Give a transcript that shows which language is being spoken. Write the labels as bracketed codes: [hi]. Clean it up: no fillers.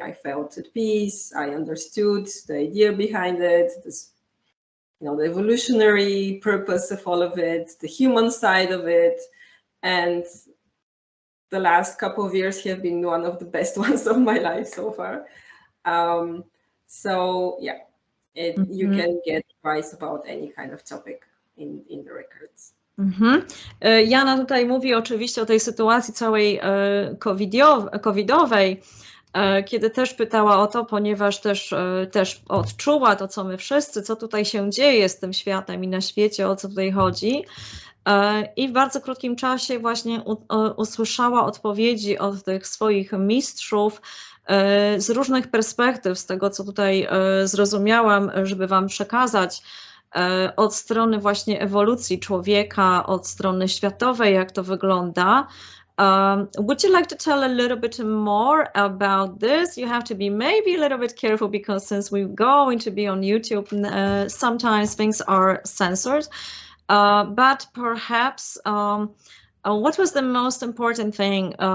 [en] I felt at peace. I understood the idea behind it, this, you know, the evolutionary purpose of all of it, the human side of it. And the last couple of years have been one of the best ones of my life so far. So yeah, you can get advice about any kind of topic in the records. [pl] Jana tutaj mówi oczywiście o tej sytuacji całej covidowej, kiedy też pytała o to, ponieważ też odczuła to, co my wszyscy, co tutaj się dzieje z tym światem i na świecie, o co tutaj chodzi. I w bardzo krótkim czasie właśnie usłyszała odpowiedzi od tych swoich mistrzów z różnych perspektyw, z tego, co tutaj zrozumiałam, żeby wam przekazać, od strony właśnie ewolucji człowieka, od strony światowej, jak to wygląda. [en] Would you like to tell a little bit more about this? You have to be maybe a little bit careful, because since we're going to be on YouTube, sometimes things are censored. But perhaps, what was the most important thing?